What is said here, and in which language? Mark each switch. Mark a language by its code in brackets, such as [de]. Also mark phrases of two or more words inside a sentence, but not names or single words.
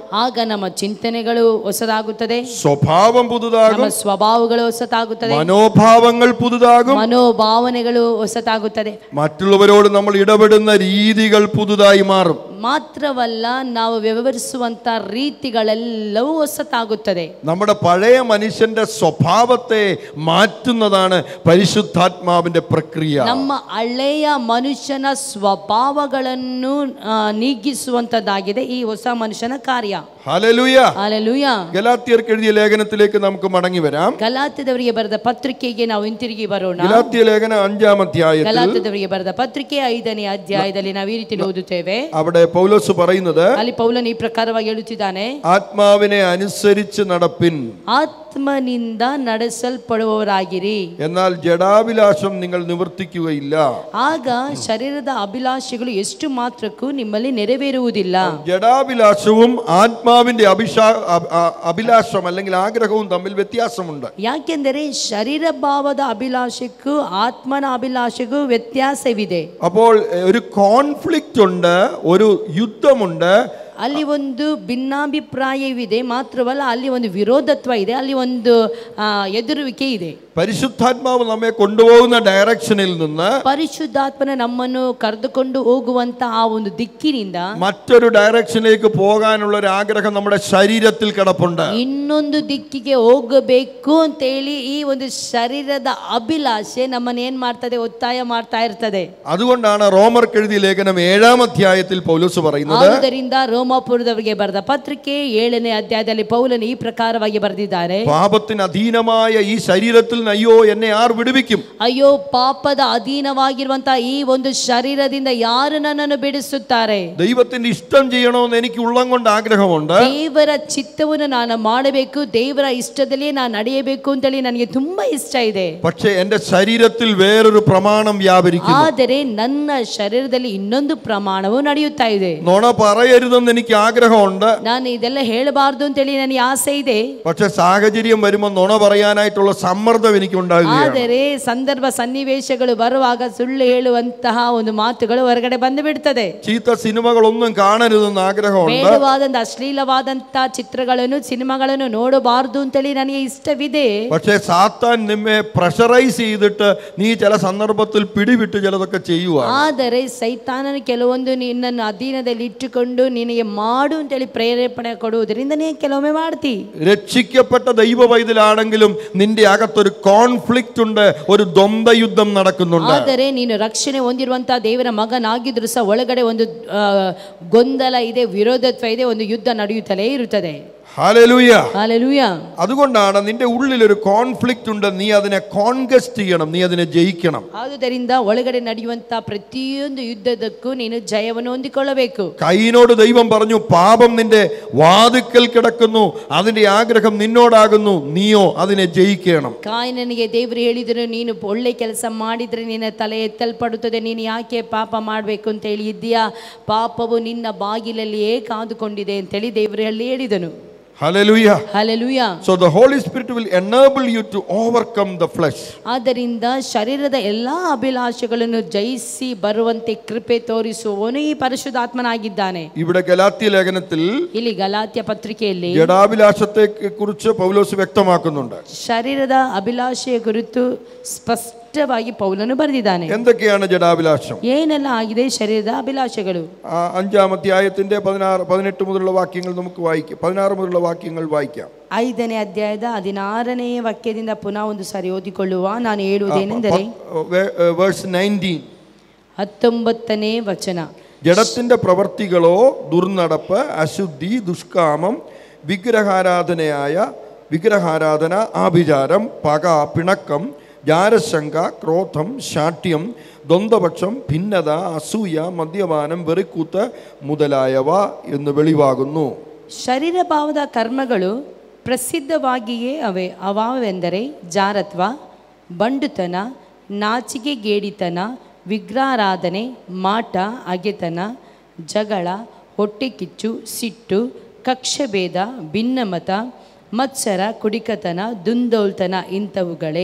[kn] ಆಗ ನಮ್ಮ ಚಿಂತನೆಗಳು ಹೊಸದಾಗುತ್ತದೆ, [ml] സ്വഭാവം പുതുതാകും, [kn] ನಮ್ಮ ಸ್ವಭಾವಗಳು ಹೊಸತಾಗುತ್ತದೆ, [ml] മനോഭാവങ്ങൾ പുതുതാകും, [kn] ಮನೋಭಾವನೆಗಳು ಹೊಸತಾಗುತ್ತದೆ. [ml] മറ്റുള്ളവരോട് നമ്മൾ ഇടപെടുന്ന രീതികൾ പുതുതായി മാറും. [kn] ಮಾತ್ರವಲ್ಲ, ನಾವು ವ್ಯವಹರಿಸುವಂತ ರೀತಿಗಳೆಲ್ಲವೂ ಹೊಸತಾಗುತ್ತದೆ. [ml] നമ്മുടെ പഴയ മനുഷ്യന്റെ സ്വഭാവത്തെ മാറ്റുന്നതാണ് പരിശുദ്ധാത്മാവിന്റെ പ്രക്രിയ. [kn] ನಮ್ಮ ಹಳೆಯ ಮನುಷ್ಯನ ಸ್ವಭಾವಗಳನ್ನು ನೀಗಿಸುವಂತದ್ದಾಗಿದೆ ಈ ಹೊಸ ಮನುಷ್ಯನ ಕಾರ್ಯ. [ml] ഹല്ലേലൂയ. [kn] ಹಲ್ಲೆಲೂಯಾ. [ml] ഗലാത്യർക്ക് എഴുതിയ ലേഖനത്തിലേക്ക് നമുക്ക് മടങ്ങി വരാം. [kn] ಗಲಾತ್ಯದವರಿಗೆ ಬರೆದ ಪತ್ರಿಕೆಗೆ ನಾವು ಹಿಂತಿರುಗಿ ಬರೋಣ. [ml] ഗലാത്യ ലേഖനം 5-ാം അധ്യായത്തിൽ, [kn] ಗಲಾತ್ಯದವರಿಗೆ ಬರೆದ ಪತ್ರಿಕೆ 5ನೇ ಅಧ್ಯಾಯದಲ್ಲಿ ನಾವು ಈ ರೀತಿ ಓದುತ್ತೇವೆ. [ml] അവിടെ പൗലോസ് പറയുന്നത്, [kn] ಅಲ್ಲಿ ಪೌಲನು ಈ ಪ್ರಕಾರವಾಗಿ ಹೇಳುತ್ತಿದ್ದಾನೆ, [ml] ആത്മാവിനെ അനുസരിച്ച് നടപ്പിൻ, [kn] ಆತ್ಮನಿಂದ ನಡೆಸಲ್ಪಡುವವರಾಗಿರಿ, [ml] എന്നാൽ ജഡാഭിലാഷം നിങ്ങൾ നിവർത്തിക്കുകയില്ല. [kn] ಆಗ ಶರೀರದ ಅಭಿಲಾಷೆಗಳು ಎಷ್ಟು ಮಾತ್ರಕ್ಕೂ ನಿಮ್ಮಲ್ಲಿ ನೆರವೇರುವುದಿಲ್ಲ. [ml] ജഡാഭിലാഷവും ആത്മാവിന്റെ അഭിലാഷം അല്ലെങ്കിൽ ആഗ്രഹവും തമ്മിൽ വ്യത്യാസമുണ്ട്. [kn] ಯಾಕೆಂದರೆ ಶರೀರ ಭಾವದ ಅಭಿಲಾಷೆಗೂ ಆತ್ಮನ ಅಭಿಲಾಷೆಗೂ ವ್ಯತ್ಯಾಸವಿದೆ. [ml] അപ്പോൾ ഒരു കോൺഫ്ലിക്റ്റ് ഉണ്ട്, ഒരു യുദ്ധമുണ്ട്. [kn] ಅಲ್ಲಿ ಒಂದು ಭಿನ್ನಾಭಿಪ್ರಾಯವಿದೆ, ಮಾತ್ರವಲ್ಲ ಅಲ್ಲಿ ಒಂದು ವಿರೋಧತ್ವ ಇದೆ, ಅಲ್ಲಿ ಒಂದು ಎದುರುವಿಕೆ ಇದೆ. [ml] പരിശുദ്ധാത്മാവ് നമ്മെ കൊണ്ടുപോകുന്ന ഡയറക്ഷനിൽ നിന്ന് [kn] ಪರಿಶುದ್ಧಾತ್ಮನ ನಮ್ಮನ್ನು ಕರೆದುಕೊಂಡು ಹೋಗುವಂತ ಆ ಒಂದು ದಿಕ್ಕಿನಿಂದ [ml] മറ്റൊരു ഡയറക്ഷനിലേക്ക് പോകാനുള്ള ഒരു ആഗ്രഹം നമ്മുടെ ശരീരത്തിൽ കിടപ്പുണ്ട്. [kn] ಇನ್ನೊಂದು ದಿಕ್ಕಿಗೆ ಹೋಗಬೇಕು ಅಂತ ಹೇಳಿ ಈ ಒಂದು ಶರೀರದ ಅಭಿಲಾಷೆ ನಮ್ಮನ್ನು ಏನ್ ಮಾಡ್ತದೆ, ಒತ್ತಾಯ ಮಾಡ್ತಾ ಇರ್ತದೆ. [ml] അതുകൊണ്ടാണ് റോമർക്ക് എഴുതിയ ലേഖനം 7-ാം അധ്യായത്തിൽ പൗലോസ് പറയുന്നത്, [kn] ಆದ್ದರಿಂದ ರೋಮಾಪುರದವರಿಗೆ ಬರೆದ ಪತ್ರಿಕೆ 7ನೇ ಅಧ್ಯಾಯದಲ್ಲಿ ಪೌಲನು ಈ ಪ್ರಕಾರವಾಗಿ ಬರೆದಿದ್ದಾರೆ, [ml] പാപത്തിന് അധീനമായ ഈ ശരീരത്തിൽ അയ്യോ എന്നെ ആർ വിടുവിക്കും. [kn] ಅಯ್ಯೋ, ಪಾಪದ ಅಧೀನವಾಗಿರುವಂತಹ ಈ ಒಂದು ಶರೀರದಿಂದ ಯಾರು ನನ್ನನ್ನು ಬಿಡಿಸುತ್ತಾರೆ? [ml] ദൈവത്തിന്റെ ഇഷ്ടം ചെയ്യണമെന്ന് എനിക്ക് ഉള്ളം കൊണ്ട് ആഗ്രഹമുണ്ട്. [kn] ದೇವರ ಚಿತ್ತವನ್ನು ನಾನು ಮಾಡಬೇಕು, ದೇವರ ಇಷ್ಟದಲ್ಲಿ ನಾನು ನಡೆಯಬೇಕು ಅಂತೇಳಿ ನನಗೆ ತುಂಬಾ ಇಷ್ಟ ಇದೆ. [ml] പക്ഷേ എന്റെ ശരീരത്തിൽ വേറൊരു പ്രമാണം വ്യാപരിക്കുന്നു. [kn] ಆದರೆ ನನ್ನ ಶರೀರದಲ್ಲಿ ಇನ್ನೊಂದು ಪ್ರಮಾಣವು ನಡೆಯುತ್ತಾ ಇದೆ. [ml] നുണ പറയരുതെന്ന് എനിക്ക് ആഗ്രഹമുണ്ട്. [kn] ನಾನು ಇದೆಲ್ಲ ಹೇಳಬಾರ್ದು ಅಂತೇಳಿ ನನಗೆ ಆಸೆ ಇದೆ. [ml] പക്ഷെ സാഹചര്യം വരുമ്പോൾ നുണ പറയാനായിട്ടുള്ള സമ്മർദ്ദം എനിക്ക് ഉണ്ടാകുകയാണ്. [kn] ಆದರೆ ಸಂದರ್ಭ ಸನ್ನಿವೇಶಗಳು ಬರುವಾಗ ಸುಳ್ಳು ಹೇಳುವಂತಹ ಒಂದು ಮಾತುಗಳು ಹೊರಗಡೆ ಬಂದು ಬಿಡ್ತದೆ. [ml] ചീത്ത സിനിമകളൊന്നും കാണരുതെന്ന് ആഗ്രഹമുണ്ട്. [kn] ಬೇಡವಾದಂತ ಅಶ್ಲೀಲವಾದಂತ ಚಿತ್ರಗಳನ್ನು ಸಿನಿಮಾಗಳನ್ನು ನೋಡಬಾರ್ದು ಅಂತೇಳಿ ನನಗೆ ಇಷ್ಟವಿದೆ. [ml] പക്ഷേ സാത്താൻ നിന്നെ പ്രഷറൈസ് ചെയ്തിട്ട് നീ ചില സന്ദർഭത്തിൽ പിടിവിട്ട് ചിലതൊക്കെ ചെയ്യുക. [kn] ಆದರೆ ಸೈತಾನನು ಕೆಲವೊಂದು ನಿನ್ನನ್ನು ಅಧೀನದಲ್ಲಿ ಇಟ್ಟುಕೊಂಡು ನಿನಗೆ ಮಾಡು ಅಂತೇಳಿ ಪ್ರೇರೇಪಣೆ ಕೊಡುವುದರಿಂದ ನೀ ಕೆಲವೊಮ್ಮೆ ಮಾಡ್ತಿ. [ml] രക്ഷിക്കപ്പെട്ട ദൈവ പൈതലാണെങ്കിലും നിന്റെ അകത്തൊരു കോൺഫ്ലിക്റ്റ് ഉണ്ട്, ഒരു ദ്വന്ദ്വ യുദ്ധം നടക്കുന്നുണ്ട്. [kn] ಆದರೆ ನೀನು ರಕ್ಷಣೆ ಹೊಂದಿರುವಂತಹ ದೇವರ ಮಗನಾಗಿದ್ರು ಸಹ ಒಳಗಡೆ ಒಂದು ಗೊಂದಲ ಇದೆ, ವಿರೋಧತ್ವ ಇದೆ, ಒಂದು ಯುದ್ಧ ನಡೆಯುತ್ತಲೇ ಇರುತ್ತದೆ. [ml] ഹല്ലേലൂയ. ഹല്ലേലൂയ. അതുകൊണ്ടാണ് നിന്റെ ഉള്ളിൽ ഒരു കോൺഫ്ലിക്റ്റ് ഉണ്ട്, നീ അതിനെ കോൺക്വസ്റ്റ് ചെയ്യണം, നീ അതിനെ ജയിക്കണം. [kn] ಆದುದರಿಂದ ಒಳಗಡೆ ನಡೆಯುವಂತಹ ಪ್ರತಿಯೊಂದು ಯುದ್ಧದಕ್ಕೂ ನೀನು ಜಯವನ್ನು ಹೊಂದಿಕೊಳ್ಳಬೇಕು. [ml] കയീനോട് ദൈവം പറഞ്ഞു, പാപം നിന്റെ വാതിക്കൽ കിടക്കുന്നു, അതിന്റെ ആഗ്രഹം നിന്നോടാകുന്നു, നീയോ അതിനെ ജയിക്കണം. [kn] ಕಾಯಿನನಿಗೆ ದೇವರು ಹೇಳಿದ್ರು, ನೀನು ಒಳ್ಳೆ ಕೆಲಸ ಮಾಡಿದ್ರೆ ನಿನ್ನ ತಲೆ ಎತ್ತಲ್ಪಡುತ್ತದೆ, ನೀನು ಯಾಕೆ ಪಾಪ ಮಾಡಬೇಕು ಅಂತ ಹೇಳಿ ಇದ್ದೀಯಾ, ಪಾಪವು ನಿನ್ನ ಬಾಗಿಲಲ್ಲಿಯೇ ಕಾದುಕೊಂಡಿದೆ ಅಂತೇಳಿ ದೇವರು ಹೇಳಿದನು. [en] Hallelujah. Hallelujah. So the Holy Spirit will enable you to overcome the flesh. [kn] ಆದ್ದರಿಂದ ಶರೀರದ ಎಲ್ಲಾ ಅಭಿಲಾಷೆಗಳನ್ನು ಜಯಿಸಿ ಬರುವಂತೆ ಕೃಪೆ ತೋರಿಸುವವನು ಈ ಪರಿಶುದ್ಧಾತ್ಮನಾಗಿದ್ದಾನೆ. [ml] ഇവിടെ ഗലാത്യ ലേഖനത്തിൽ [kn] ಇಲ್ಲಿ ಗಲಾತ್ಯ ಪತ್ರಿಕೆಯಲ್ಲಿ [ml] ജഡാഭിലാഷത്തെ കുറിച്ച് പൗലോസ് വ്യക്തമാക്കുന്നുണ്ട്. [kn] ಶರೀರದ ಅಭಿಲಾಷೆಯ ಕುರಿತು ಸ್ಪಷ್ಟವಾಗಿ ಪೌಲನು ಬರೆದಿದ್ದಾನೆ. [ml] എന്തൊക്കെയാണ് ജഡാഭിലാഷം? [kn] ಏನೆಲ್ಲ ಆಗಿದೆ ಶರೀರದ ಅಭಿಲಾಷೆಗಳು? [ml] 5-ാം അധ്യായത്തിന്റെ 18 മുതലുള്ള വാക്യങ്ങൾ നമുക്ക് വായിക്കാം. 16 മുതലുള്ള വാക്യങ്ങൾ വായിക്കാം. [kn] 5ನೇ ಅಧ್ಯಾಯದ 16ನೇ ವಾಕ್ಯದಿಂದ ಪುನಃ ಒಂದು ಸಾರಿ ಓದಿಕೊಳ್ಳುವ. ನಾನು ಹೇಳುವುದೇನೆಂದರೆ [en] verse 19, [kn] 19ನೇ ವಚನ. [ml] ജഡത്തിന്റെ പ്രവൃത്തികളോ ദുർനടപ്പ്, അശുദ്ധി, ദുഷ്കാമം, വിഗ്രഹാരാധന, ആഭിചാരം, പക, പിണക്കം, ജാരശങ്ക, ക്രോധം, ശാഠ്യം, ദ്വന്ദ്വപക്ഷം, ഭിന്നത, അസൂയ, മദ്യപാനം, വെറിക്കൂത്ത് മുതലായവ എന്ന് വെളിവാകുന്നു. [kn] ಶರೀರ ಭಾವದ ಕರ್ಮಗಳು ಪ್ರಸಿದ್ಧವಾಗಿಯೇ ಅವಾವೆಂದರೆ ಜಾರತ್ವ, ಬಂಡುತನ, ನಾಚಿಕೆಗೇಡಿತನ, ವಿಗ್ರಹಾರಾಧನೆ, ಮಾಟ, ಅಗೆತನ, ಜಗಳ, ಹೊಟ್ಟೆಕಿಚ್ಚು, ಸಿಟ್ಟು, ಕಕ್ಷಭೇದ, ಭಿನ್ನಮತ, ಮತ್ಸರ, ಕುಡಿಕತನ, ದುಂದೋಲ್ತನ ಇಂಥವುಗಳೇ.